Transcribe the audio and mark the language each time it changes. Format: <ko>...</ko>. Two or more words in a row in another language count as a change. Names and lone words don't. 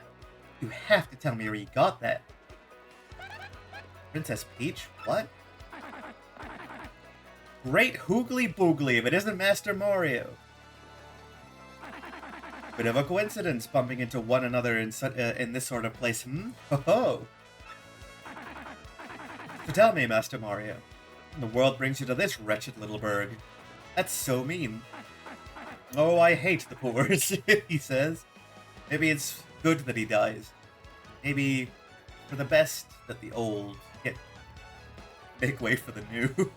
<en>You have to tell me where you got that. Princess Peach? What? Great hoogly boogly if it isn't Master Mario. Bit of a coincidence bumping into one another in this sort of place, hmm? Ho-ho! So tell me, Master Mario, the world brings you to this wretched little burg. That's so mean. Oh, I hate the poor, he says. Maybe it's good that he dies. Maybe for the best that the old make way for the new.</en>